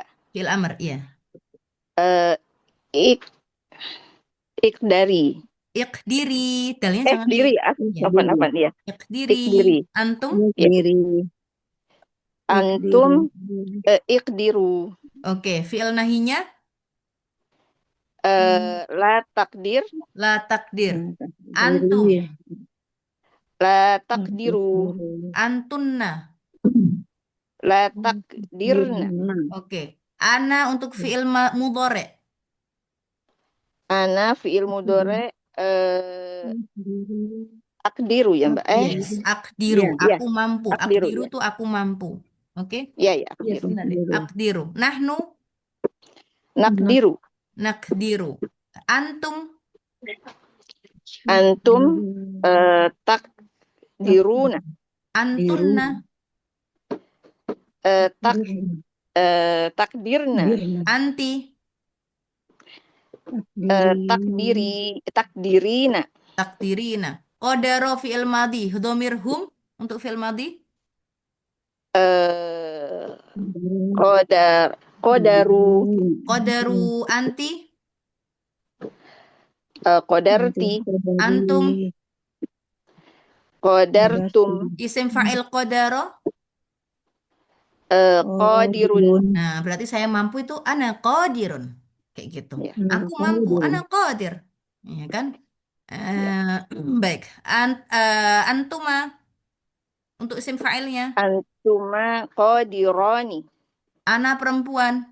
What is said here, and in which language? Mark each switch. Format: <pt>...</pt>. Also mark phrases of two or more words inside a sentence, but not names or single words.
<ar>فعل أمر, iya. Ik ikdari.</ar> <id>Ikdiri, dalnya jangan</id> <ar>Diri.</ar> <id>ya. Apa ya?</id> <ar>Ikdiri. Ikdiri. Antum, أنتم اقدروا.</ar> <id>oke. Fiil nahinya</id> <ar>لا تقدر. لا تقدر. أنتم, لا تقدروا. antunna. لا تقدرن.</ar> <id>Oke. Ana untuk</id> <ar>فعل مضارع. أنا فعل مضارع أقدر</ar> <id>ya, Mbak?</id> <ar>Yes, akdiru,</ar> <id>Iya, aku mampu.</id> <ar>akdiru, Akdiru</ar> <id>ya. tuh aku mampu. Oke? Iya, akdiru. Benar deh.</id> <ar>أقدر. نحن, Nakdiru. نقدر. أنتم, أنتم تقدرون. antunna, Takdirna. anti, Takdirina. تقدرين. قدر فعل ماضي. ضمير هم untuk فعل ماضي. Qadaru. قدروا أنتِ, Qadarti. antum. Qadartum. اسم فاعل قدر. Qadirun.</ar> <id>Nah, berarti saya mampu itu</id> <ar>أنا قادر.</ar> <id>Kayak gitu. Ya. Aku mampu,</id> <ar>أنا قادر.</ar> <id>Ya kan? Baik. Antuma untuk isim fa'ilnya.</id> <ar>أنتما قادران.</ar> <id>Ana perempuan.</id>